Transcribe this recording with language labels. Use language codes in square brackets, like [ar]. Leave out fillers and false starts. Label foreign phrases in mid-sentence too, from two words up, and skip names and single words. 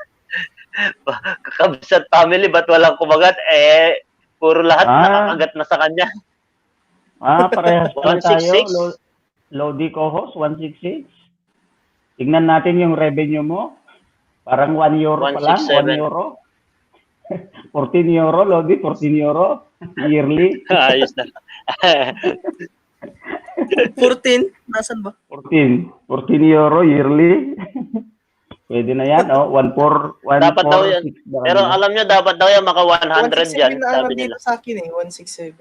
[tl] Kakabsat family, ba't walang kumagat? Puro lahat nakakagat na sa kanya. Parehas pala tayo. 166? Lodi co-host, 166. Tignan natin yung revenue mo. Parang 1 euro pa lang. 1 167. euro. 14 euro, Lodi. 14 euro. Yearly. Ayos na. 14? Nasaan ba? 14 [en] euro yearly. [tl] Pwede na yan, oh. 1,466. Dapat daw yan. Pero alam nyo, dapat daw yan maka 100 167 yan, na sabi dito nila. sa akin eh, 167.